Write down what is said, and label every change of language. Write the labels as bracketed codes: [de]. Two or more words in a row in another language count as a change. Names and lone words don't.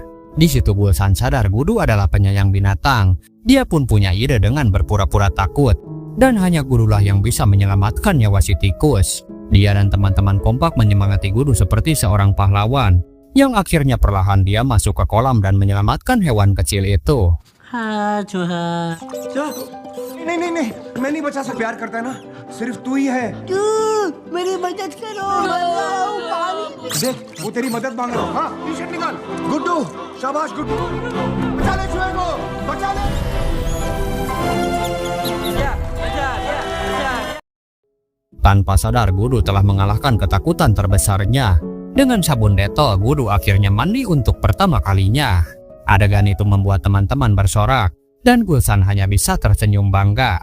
[id] Di situ Wilson sadar Gudu adalah penyayang binatang. Dia pun punya ide dengan berpura-pura takut. Dan hanya Gudulah yang bisa menyelamatkan nyawa si tikus. Dia dan teman-teman kompak menyemangati Gudu seperti seorang pahlawan. Yang akhirnya perlahan dia masuk ke kolam dan menyelamatkan hewan kecil itu. [hi] हाँ चूहा। नहीं, मैं नहीं बचा सकता. प्यार करता है ना, सिर्फ तू ही है. मेरी मदद करो। देख, वो तेरी मदद मांग रहा है. हाँ, टी-शर्ट निकाल. गुड्डू, शाबाश गुड्डू. बचा ले चूहे को, बचा ले. [id] Tanpa sadar Gudu telah mengalahkan ketakutan terbesarnya. Dengan sabun detol, Gudu akhirnya mandi untuk pertama kalinya. Adegan itu membuat teman-teman bersorak, dan Wilson hanya bisa tersenyum bangga.